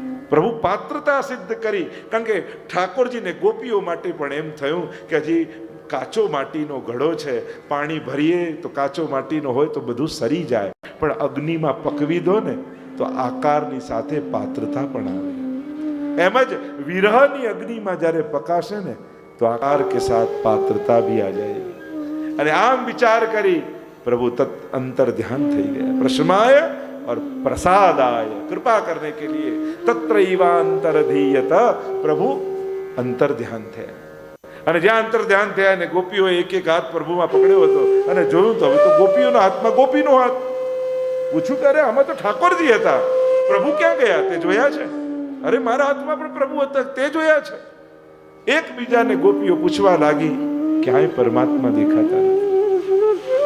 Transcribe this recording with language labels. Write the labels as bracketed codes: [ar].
[gu] પ્રભુ પાત્રતા સિદ્ધ કરી. કારણ કે ઠાકોરજીને ગોપીઓ માટે પણ એમ થયું કે હજી કાચો માટીનો ઘડો છે, પાણી ભરીએ તો કાચો માટીનો હોય તો બધું સરી જાય, પણ અગ્નિમાં પકવી દો ને તો આકારની સાથે પાત્રતા પણ આવે. એમ જ વિરહની અગ્નિમાં જ્યારે પકાશે ને તો [hi] આકાર કે સાથ પાત્રતા ભી આ જાય. [gu] અને આમ વિચાર કરી પ્રભુ તત અંતર ધ્યાન થઈ ગયા. [hi] પ્રશમાય और प्रसादाय, कृपा करने के लिए तत्रैवांतरधीयत. [gu] प्रभु अंतर ध્યાન થયા. અને જ્યાં અંતર ધ્યાન થયા ને ગોપીઓ એક એક હાથ પ્રભુમાં પકડ્યો હતો અને જોયું તો હવે તો ગોપીઓના હાથમાં ગોપીનો હાથ. પૂછ્યું કે અરે આમાં તો ઠાકોરજી હતા, પ્રભુ ક્યાં ગયા તે જોયા છે? અરે મારા હાથમાં પણ પ્રભુ હતા તે જોયા છે. એકબીજાને ગોપીઓ પૂછવા લાગી, ક્યાંય પરમાત્મા દેખાતા નથી.